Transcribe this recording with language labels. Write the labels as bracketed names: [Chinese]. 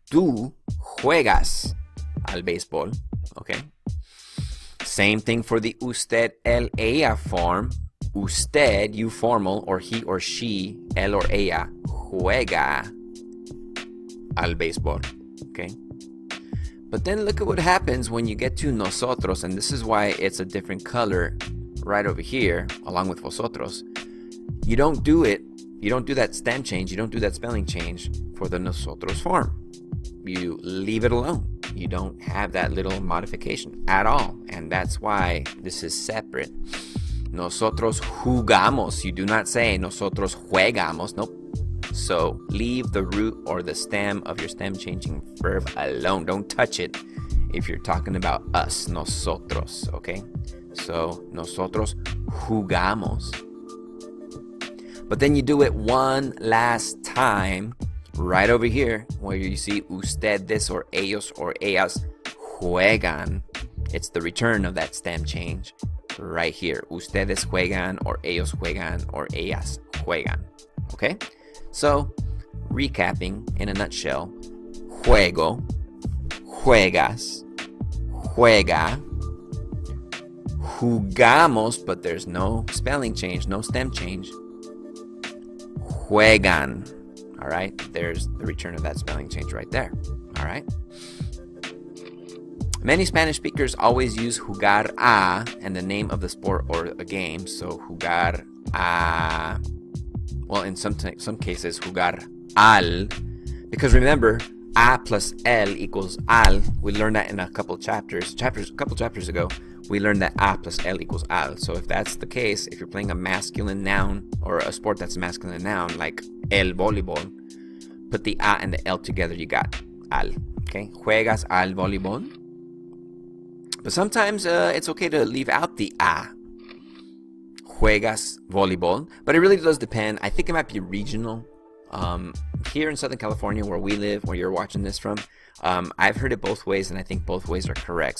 [Spanish] Tú juegas al béisbol, okay? [English] Same thing for the usted, él, ella form. Usted, you formal, or he or she, él or ella, [Spanish] juega al béisbol. [English] Okay, but then look at what happens when you get to nosotros, and this is why it's a different color right over here, along with vosotros. You don't do that stem change, you don't do that spelling change for the nosotros form. You leave it alone. You don't have that little modification at all, and that's why this is separate. [Spanish] Nosotros jugamos. [English] You do not say [Spanish] nosotros juegamos. [English] Nope. So leave the root or the stem of your stem changing verb alone. Don't touch it if you're talking about us, nosotros, okay? So [Spanish] nosotros jugamos. [English] But then you do it one last time right over here where you see ustedes or ellos or [Spanish] ellas juegan. [English] It's the return of that stem change right here. [Spanish] Ustedes juegan, or ellos juegan, or ellas juegan, okay? [English] So, recapping in a nutshell, [Spanish] juego, juegas, juega, jugamos, [English] but there's no spelling change, no stem change, juegan, all right? There's the return of that spelling change right there, all right? Many Spanish speakers always use jugar a and the name of the sport or a game, so jugar a. Well, in some cases, jugar al, because remember, a plus el equals al. We learned that in a couple chapters ago. We learned that a plus el equals al. So if that's the case, if you're playing a masculine noun or a sport that's a masculine noun, like el voleibol, put the a and the el together, you got al. [Spanish] Okay, juegas al voleibol. [English] But sometimes it's okay to leave out the a. Juegas voleibol, but it really does depend. I think it might be regional. Here in Southern California, where we live, where you're watching this from, I've heard it both ways, and I think both ways are correct.